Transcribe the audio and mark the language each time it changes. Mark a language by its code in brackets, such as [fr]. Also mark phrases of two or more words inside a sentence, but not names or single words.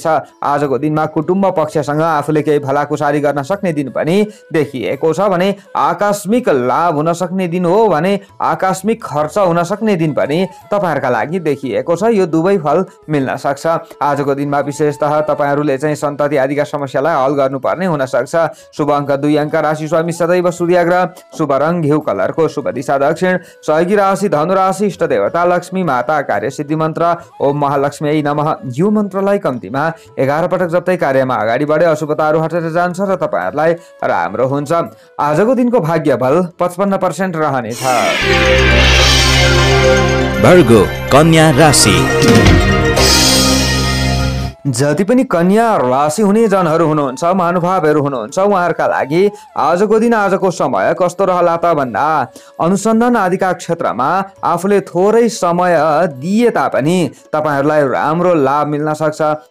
[ne] आजको दिनमा कुटुम्ब पक्षसँग आफूले केही भलाकुसारी गर्न सक्ने दिन पनि देखिएको छ भने आकस्मिक लाभ हुन सक्ने दिन हो भने आकस्मिक खर्च हुन सक्ने दिन पनि तपाईँहरूका लागि देखिएको छ। यो दुवै फल मिल्न सक्छ। आजको दिनमा विशेषतः तपाईँहरूले चाहिँ सन्तति आदिका समस्यालाई हल गर्नुपर्ने हुन सक्छ। शुभ अङ्क 2 अङ्क, राशि स्वामी सदैव सूर्य ग्रह, शुभ रङ घिउ कलरको, शुभ दिशा दक्षिण। दक्षिण। सहयोगी राशि धनु राशि। इष्ट देवता लक्ष्मी माता। कार्य सिद्धि मन्त्र [sa] ओम महालक्ष्मी नमः। [ne] यो मन्त्रलाई कम्तीमा 11 पटक जप्दै कार्यमा अगाडि बढे अशुभताहरू हटेर जान्छ र तपाईहरुलाई राम्रो हुन्छ। आजको दिनको भाग्य बल 55% रहनेछ। भर्गो कन्या राशि। जति पनि कन्या राशि हुने जनहरू हुनुहुन्छ, महानुभावहरू हुनुहुन्छ, उहाँहरूका लागि आजको दिन आजको समय कस्तो रहला त भन्दा अनुसन्धान आदिका क्षेत्रमा आफूले थोरै समय दिए तापनि तपाईहरुलाई राम्रो लाभ मिल्न सक्छ।